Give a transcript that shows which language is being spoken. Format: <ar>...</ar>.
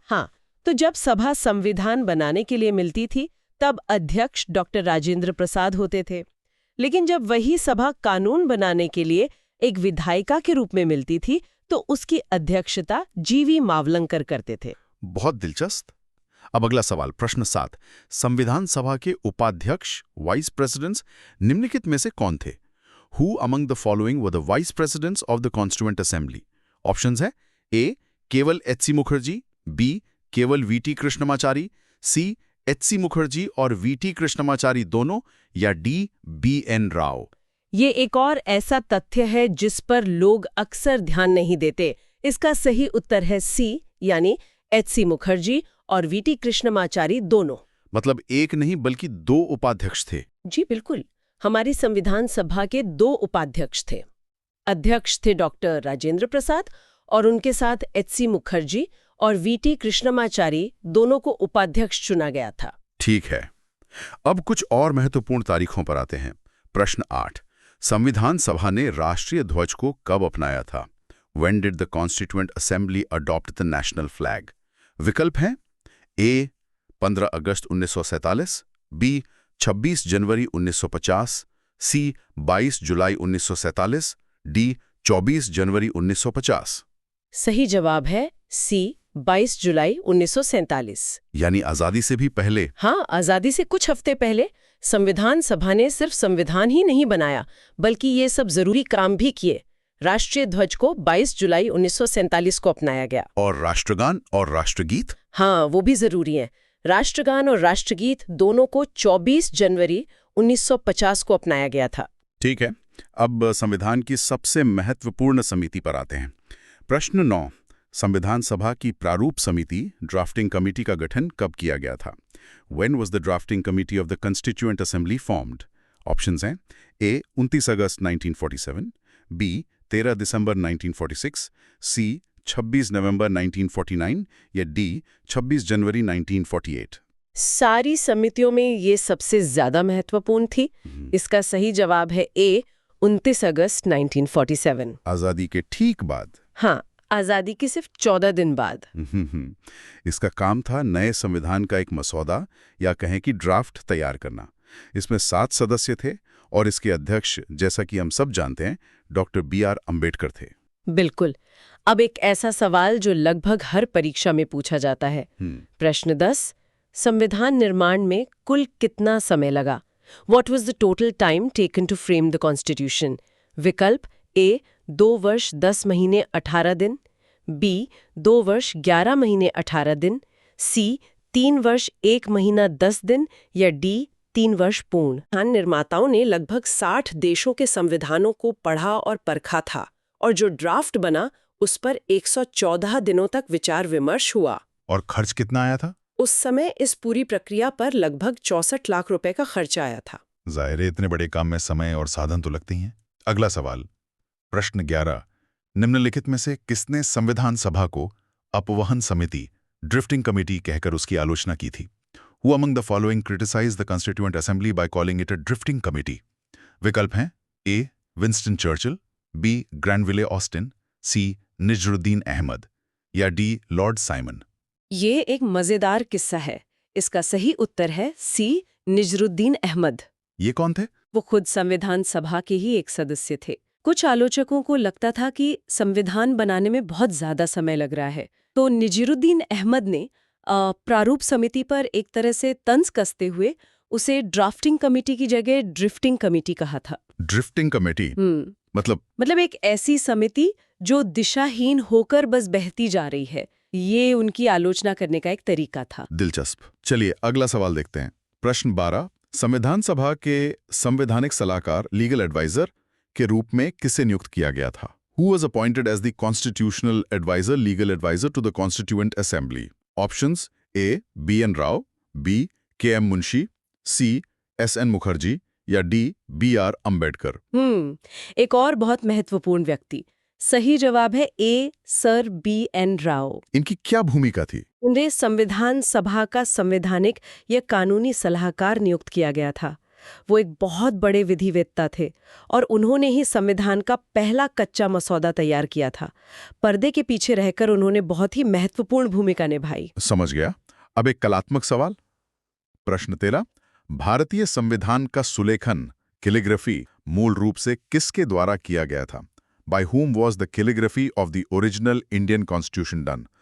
<hi>हाँ, तो जब सभा संविधान बनाने के लिए मिलती थी तब अध्यक्ष डॉक्टर राजेंद्र प्रसाद होते थे, लेकिन जब वही सभा कानून बनाने के लिए एक विधायिका के रूप में मिलती थी तो उसकी अध्यक्षता G.V. मावलंकर करते थे। बहुत दिलचस्प। अब अगला सवाल, प्रश्न 7। संविधान सभा के उपाध्यक्ष वाइस प्रेसिडेंट्स निम्नलिखित में से कौन थे?</hi> <en>Who among the following were the vice presidents of the Constituent Assembly?</en> <hi>Options है ए. केवल H.C. मुखर्जी, बी. केवल V.T. कृष्णमाचारी, सी. H.C. मुखर्जी और V.T. कृष्णमाचारी दोनों या डी. B.N. राव। ये एक और ऐसा तथ्य है जिस पर लोग अक्सर ध्यान नहीं देते। इसका सही उत्तर है सी, यानी H.C. मुखर्जी और V.T. कृष्णमाचारी दोनों। मतलब एक नहीं बल्कि 2 उपाध्यक्ष थे। जी बिल्कुल, हमारी संविधान सभा के 2 उपाध्यक्ष थे। अध्यक्ष थे डॉक्टर राजेंद्र प्रसाद और उनके साथ H.C. मुखर्जी और V.T. कृष्णमाचारी दोनों को उपाध्यक्ष चुना गया था। ठीक है, अब कुछ और महत्वपूर्ण तारीखों पर आते हैं। प्रश्न 8। संविधान सभा ने राष्ट्रीय ध्वज को कब अपनाया था?</hi> <en>When did the Constituent Assembly adopt the national flag?</en> <hi>विकल्प हैं ए. 15 अगस्त 1947, बी. 26 जनवरी 1950, सी. 22 जुलाई 1947, डी. 24 जनवरी 1950। सही जवाब है सी, 22 जुलाई 1947। यानी आजादी से भी पहले। हाँ, आजादी से कुछ हफ्ते पहले संविधान सभा ने सिर्फ संविधान ही नहीं बनाया बल्कि ये सब जरूरी काम भी किए। राष्ट्रीय ध्वज को 22 जुलाई 1947 को अपनाया गया। और राष्ट्रगान और राष्ट्रगीत? हाँ, वो भी जरूरी है। राष्ट्रगान और राष्ट्रगीत दोनों को 24 जनवरी 1950 को अपनाया गया था। ठीक है, अब संविधान की सबसे महत्वपूर्ण समिति पर आते हैं। प्रश्न 9। संविधान सभा की प्रारूप समिति ड्राफ्टिंग कमेटी का गठन कब किया गया था?</hi> <en>When was the drafting committee of the Constituent Assembly formed?</en> <hi>Options हैं ए. 29 अगस्त 1947, बी. 13 दिसंबर 1946, सी. 26 नवंबर 1949 या डी. 26 जनवरी 1948। सारी समितियों में ये सबसे ज्यादा महत्वपूर्ण थी। इसका सही जवाब है ए. 29 अगस्त 1947। आजादी के ठीक बाद? हाँ, आजादी के सिर्फ 14 दिन बाद। इसका काम था नए संविधान का एक मसौदा या कहें कि ड्राफ्ट तैयार करना। इसमें 7 सदस्य थे और इसके अध्यक्ष, जैसा कि हम सब जानते हैं, डॉक्टर B.R. अम्बेडकर थे। बिल्कुल। अब एक ऐसा सवाल जो लगभग हर परीक्षा में पूछा जाता है। प्रश्न 10। संविधान निर्माण में कुल कितना समय लगा?</hi> <en>What was the total time taken to frame the constitution?</en> <hi>विकल्प A 2 वर्ष 10 महीने 18 दिन, B 2 वर्ष 11 महीने 18 दिन, C 3 वर्ष 1 महीना 10 दिन या D 3 वर्ष पूर्ण। संविधान निर्माताओं ने लगभग 60 देशों के संविधानों को पढ़ा और परखा था और जो ड्राफ्ट बना उस पर 114 दिनों तक विचार विमर्श हुआ। और खर्च कितना आया था? उस समय इस पूरी प्रक्रिया पर लगभग 64 लाख रुपए का खर्च आया था। जाहिर है इतने बड़े काम में समय और साधन तो लगते ही हैं। अगला सवाल, प्रश्न 11। निम्नलिखित में से किसने संविधान सभा को अपवहन समिति, ड्रिफ्टिंग कमेटी कहकर उसकी आलोचना की थी?</hi> <en>Who among the following criticized the Constituent Assembly by calling it a drifting committee?</en> <hi>विकल्प हैं A. Winston Churchill, B. ग्रैनविले Austin, C. निजरुद्दीन Ahmad या D. Lord Simon. ये एक मजेदार किस्सा है। इसका सही उत्तर है C. निजरुद्दीन अहमद। ये कौन थे? वो खुद संविधान सभा के ही एक सदस्य थे। कुछ आलोचकों को लगता था कि संविधान बनाने में बहुत ज्यादा समय लग रहा है, तो निजरुद्दीन अहमद ने प्रारूप समिति पर एक तरह से तंज कसते हुए उसे ड्राफ्टिंग कमेटी की जगह ड्रिफ्टिंग कमेटी कहा था। ड्रिफ्टिंग कमेटी मतलब एक ऐसी समिति जो दिशाहीन होकर बस बहती जा रही है। ये उनकी आलोचना करने का एक तरीका था। दिलचस्प। चलिए अगला सवाल देखते हैं। प्रश्न 12। संविधान सभा के संवैधानिक सलाहकार, लीगल एडवाइजर के रूप में किसे नियुक्त किया गया था?</hi> <en>Who was appointed as the constitutional advisor, legal advisor to the Constituent Assembly? Options A. B.N. Rao, B. K.M.</en> <hi>Munshi, C. S.N. Mukherjee या D. B.R. अम्बेडकर। एक और बहुत महत्वपूर्ण व्यक्ति। सही जवाब है A. Sir B.N. राव। इनकी क्या भूमिका थी? उन्हें संविधान सभा का संवैधानिक या कानूनी सलाहकार नियुक्त किया गया था। वो एक बहुत बड़े विधिवेत्ता थे और उन्होंने ही संविधान का पहला कच्चा मसौदा तैयार किया था। पर्दे के पीछे रहकर उन्होंने बहुत ही महत्वपूर्ण भूमिका निभाई। समझ गया। अब एक कलात्मक सवाल। प्रश्न 13। भारतीय संविधान का सुलेखन, कैलीग्राफी, मूल रूप से किसके द्वारा किया गया था?</hi> <en>By whom was the calligraphy of the original Indian Constitution done?</en>